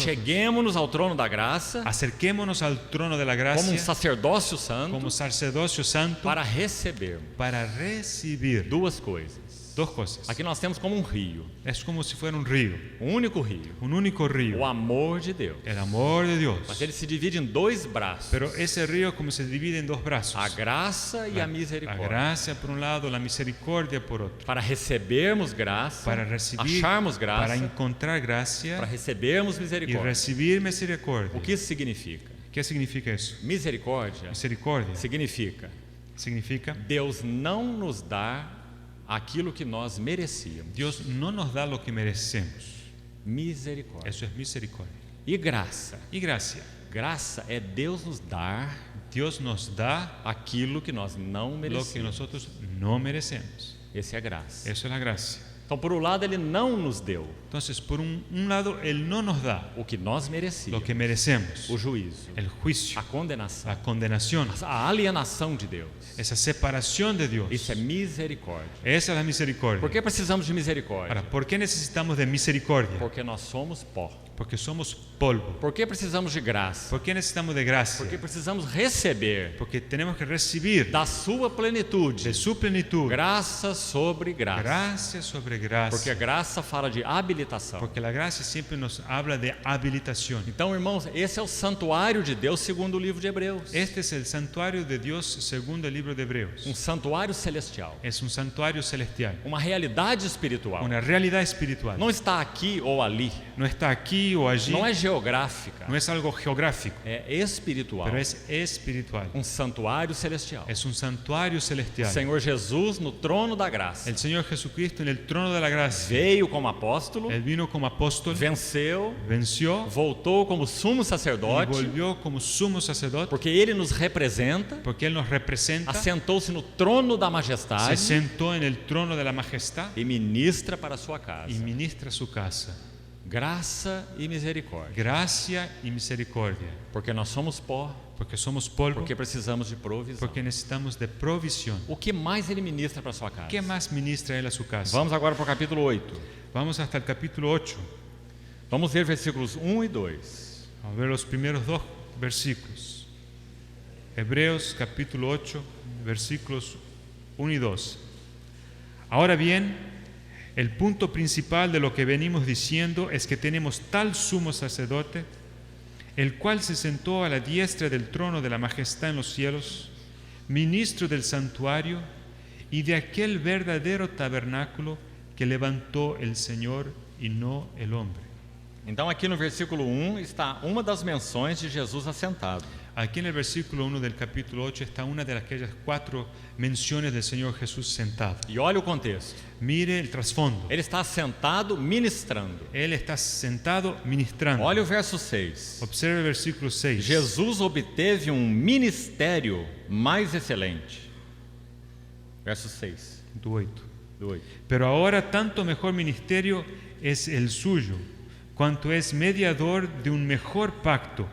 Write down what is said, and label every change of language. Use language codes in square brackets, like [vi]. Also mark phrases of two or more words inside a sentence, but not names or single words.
[pt] Acheguemos-nos ao trono da graça, [es] Acerquémonos al trono de la como gracia [pt] sacerdócio santo, [es] como sacerdocio santo [pt] para recebermos [es] para recibir [pt] duas coisas. [es] dos cosas. [pt] Aqui nós temos como um rio, [es] Es como si fuera un río, [pt] um único rio, [es] un único [pt] o [es] río, [pt] amor de Deus. [es] el amor de Dios. [pt] Mas ele se divide em dois braços, [es] Pero ese río como se divide en dos brazos. [pt] a graça e a [es] La [pt] misericórdia. [es] gracia por un lado, la misericordia por otro. [pt] Para recebermos graça, [es] Para recibir, [pt] acharmos [es] para [pt] graça, [es] encontrar gracia [pt] para recebermos [es] y [pt] misericórdia. [es] recibir [pt] O [es] misericordia. [pt] que isso significa? [es] ¿Qué significa eso? [pt] Misericórdia [es] Misericordia [pt] significa [es] significa [pt] Deus não nos dá aquilo que nós merecíamos. [es] Dios no nos da lo que merecemos. [pt] Misericórdia. [es] Eso es misericordia. [pt] E graça? [es] Y gracia. [pt] Graça é Deus nos dar [es] Dios nos da [pt] aquilo que nós não [es] lo que [pt] merecemos. [es] nosotros no merecemos. [pt] Essa é a graça. [es] Eso es la gracia. [pt] Então, por um lado, Ele não nos deu [es] Entonces, por un lado, Él no nos da [pt] o que nós [es] lo [pt] merecíamos, [es] que merecemos, [pt] o juízo, [es] el juicio, [pt] a condenação, [es] la condenación, [pt] a alienação de Deus. [es] esa separación de Dios. [pt] Isso é misericórdia. [es] Esa es la misericordia. [pt] Por que precisamos de misericórdia? [es] Ahora, ¿por qué necesitamos de misericordia? [pt] Porque nós somos pó. [es] Porque somos polvo. [pt] Por que precisamos de graça? [es] ¿Por qué necesitamos de gracia? [pt] Porque precisamos receber [es] Porque tenemos que recibir [pt] da sua plenitude [es] de su plenitud [pt] graça sobre graça. [es] gracia sobre [pt] Porque a [es] gracia. [pt] graça fala de habilitação. [es] Porque la gracia siempre nos habla de habilitación. [pt] Então, irmãos, esse é o santuário de Deus segundo o livro de Hebreus. [es] Este es el santuario de Dios según el libro de Hebreos. [pt] Um santuário celestial. [es] Es un santuario celestial, [pt] Uma realidade espiritual. [es] una realidad espiritual. [pt] Não está aqui ou ali. [es] No está aquí o allí, [pt] Não é geográfica. [es] no es algo geográfico, [pt] É espiritual. [es] pero es espiritual. [pt] Um santuário celestial. [es] Es un santuario [pt] O [es] celestial. [pt] Senhor Jesus no trono da graça. [es] El Señor Jesucristo en el trono de la gracia. [pt] Veio como apóstolo, [es] Él vino como apóstol, [pt] venceu, [es] venció [pt] voltou como sumo [es] y [pt] sacerdote, [es] volvió como sumo sacerdote, [pt] porque ele nos representa, [es] porque Él nos representa, [pt] assentou-se no trono da [es] se [pt] majestade [es] sentó en el trono de la majestad [pt] e ministra para a sua casa. [es] y ministra su casa. [pt] Graça e misericórdia. [es] Gracia y misericordia, [pt] Porque nós somos pó, [es] porque somos polvo, [pt] porque precisamos de provisão. [es] porque necesitamos de provisión. [pt] O que mais ele ministra para a sua casa? [es] ¿Qué más ministra Él a su casa? [pt] Vamos agora para o capítulo 8. [es] Vamos hasta el capítulo 8. [pt] Vamos ver versículos 1 e 2. [es] Vamos a ver los primeros dos versículos. Hebreos capítulo 8, versículos 1 y 2. Ahora bien, el punto principal de lo que venimos diciendo es que tenemos tal sumo sacerdote, el cual se sentó a la diestra del trono de la majestad en los cielos, ministro del santuario y de aquel verdadero tabernáculo que levantó el Señor y no el hombre. [pt] Então, aqui no versículo 1 está uma das menções de Jesus assentado. [es] Aquí en el versículo 1 del capítulo 8 está una de aquellas 4 menciones del Señor Jesús sentado. [pt] E olha o contexto. [es] Mire el trasfondo. [pt] Ele está sentado ministrando. [es] Él está sentado ministrando. [pt] Olha o verso 6. [es] Observe el versículo 6. [pt] Jesus obteve um ministério mais excelente. [es] Verso 6 [pt] Do 8. [es] do 8. Pero ahora tanto mejor ministerio es el suyo, cuanto es mediador de un mejor pacto.